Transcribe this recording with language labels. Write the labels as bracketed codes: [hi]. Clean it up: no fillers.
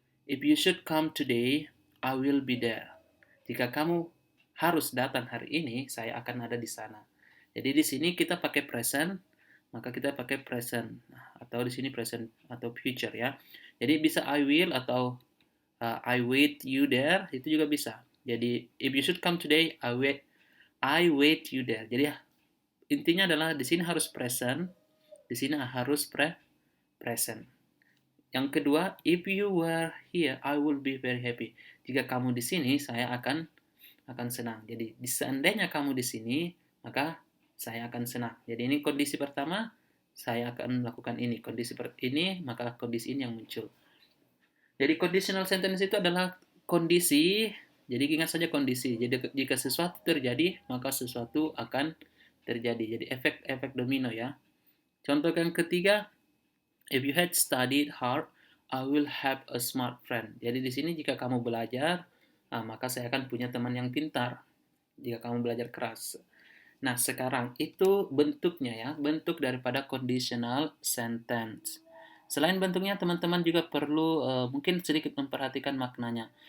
[en] If you should come today, I will be there. [id] Jika kamu harus datang hari ini, saya akan ada di sana. Jadi di sini kita pakai present, maka kita pakai present atau di sini present atau future ya. Jadi bisa I will atau [en] I wait you there, [id] itu juga bisa. Jadi [en] if you should come today, I wait you there. [id] Jadi intinya adalah di sini harus present, di sini harus present. Yang kedua, [en] if you were here, I will be very happy. [id] Jika kamu di sini, saya akan senang. Jadi seandainya kamu di sini, maka saya akan senang. Jadi ini kondisi pertama, saya akan melakukan ini. Kondisi ini, maka kondisi ini yang muncul. Jadi conditional sentence itu adalah kondisi, jadi ingat saja kondisi. Jadi jika sesuatu terjadi, maka sesuatu akan terjadi. Jadi efek domino ya. Contoh yang ketiga, [en] if you had studied hard, I will have a smart friend. [id] Jadi di sini jika kamu belajar, maka saya akan punya teman yang pintar. Jika kamu belajar keras. Nah, sekarang itu bentuknya ya, bentuk daripada conditional sentence. Selain bentuknya, teman-teman juga perlu mungkin sedikit memperhatikan maknanya.